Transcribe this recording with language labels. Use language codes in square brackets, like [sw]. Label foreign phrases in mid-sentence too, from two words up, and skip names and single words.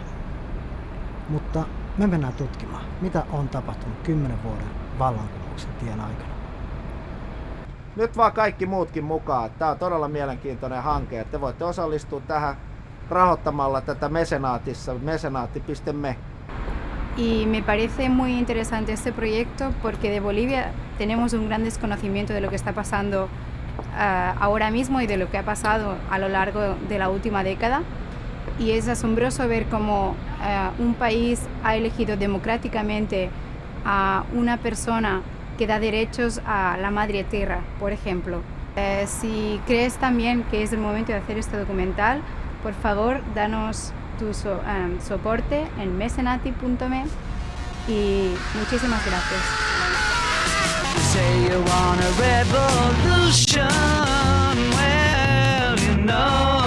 [fi] Mutta me mennään tutkimaan, mitä on tapahtunut 10 vuoden vallankumouksen tien aikana. Nyt vaan kaikki muutkin mukaan. Tää on todella mielenkiintoinen hanke. Te voitte osallistua tähän rahoittamalla tätä mesenaatissa, mesenaatti.me. [es] Y me parece muy interesante este proyecto porque de Bolivia tenemos un gran desconocimiento de lo que está pasando ahora mismo y de lo que ha pasado a lo largo de la última década. Y es asombroso ver cómo un país ha elegido democráticamente a una persona que da derechos a la madre tierra, por ejemplo. Si crees también que es el momento de hacer este documental, por favor, danos tu soporte en mecenati.me y muchísimas gracias. [en] Say you want a revolution, well, you know.